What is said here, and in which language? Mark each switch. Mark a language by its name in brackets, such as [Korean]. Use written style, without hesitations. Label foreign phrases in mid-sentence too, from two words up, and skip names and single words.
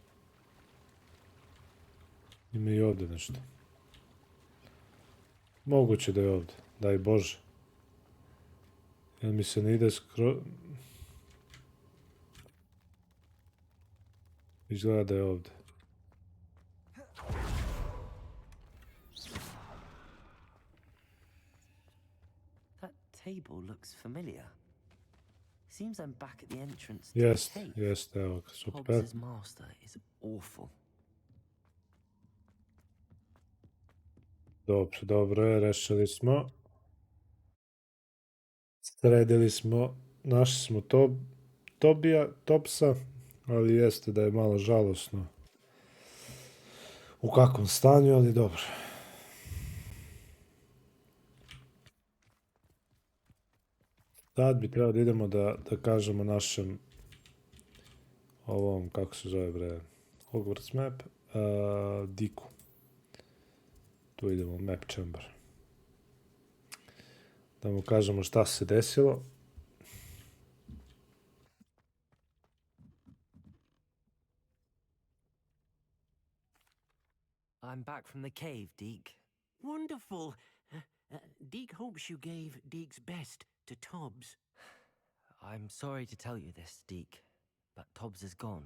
[Serbian] Ima i ovdje nešto. Moguće da je ovdje. Daj Bože. Jel mi se ne ide skroz... Izgleda da je ovdje. [English] That table looks familiar. Seems I'm back at the entrance to the cave. [Serbian] Jeste, evo ga, super. [English] Hobbs's master is awful. [Serbian] Dobro je, rešili smo. Sredili smo, našli smo Topsa, ali jeste da je malo žalosno u kakvom stanju, ali dobro. Sad bi trebalo da idemo da kažemo našem ovom, kako se zove bre, [English] Hogwarts map, [Serbian] Diku. Tu idemo, [English] map chamber. [Serbian] Da mu kažemo šta se desilo. [English] I'm back from the cave, Deke. Wonderful. Deke hopes you gave Deke's best to Tobbs. I'm sorry to tell you this, Deke, but Tobbs is gone.